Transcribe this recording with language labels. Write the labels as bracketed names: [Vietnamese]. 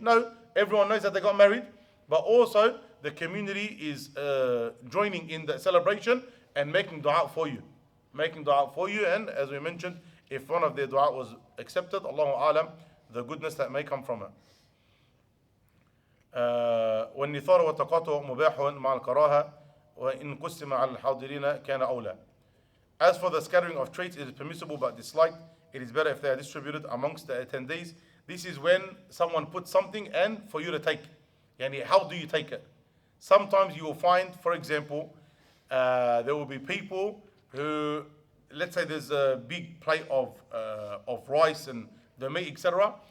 [English] No, everyone knows that they got married, but also the community is joining in the celebration and making dua for you. Making dua for you, and as we mentioned, if one of their dua was accepted, Allahu Alam, the goodness that may come from it. [Arabic] والنثار والتقاطع مباح مع الكراهة وإن قسم على الحاضرين كان أولى. [English] As for the scattering of traits, it is permissible but disliked. It is better if they are distributed amongst the attendees. This is when someone puts something and for you to take. How do you take it? Sometimes you will find, for example, there will be people who, let's say there's a big plate of rice and the meat, etc.